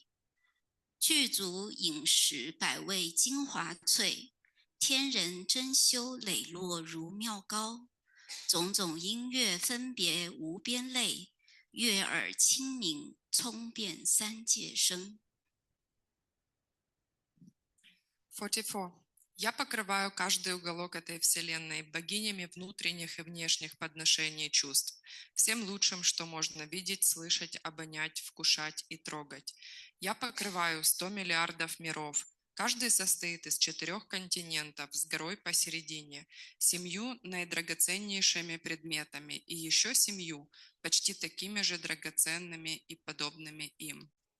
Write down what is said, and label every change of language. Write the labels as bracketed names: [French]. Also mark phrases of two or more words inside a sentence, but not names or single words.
[Chinese] 具足饮食百味精华萃，天人珍馐磊落如妙高，种种音乐分别无边类，悦耳清明冲遍三界声。 44. [Russian] Я покрываю каждый уголок этой вселенной богинями внутренних и внешних подношений чувств, всем лучшим, что можно видеть, слышать, обонять, вкушать и трогать. Я покрываю 100 миллиардов миров. Каждый состоит из 4 континентов с горой посередине, 7 наидрагоценнейшими предметами и еще 7 почти такими же драгоценными и подобными им.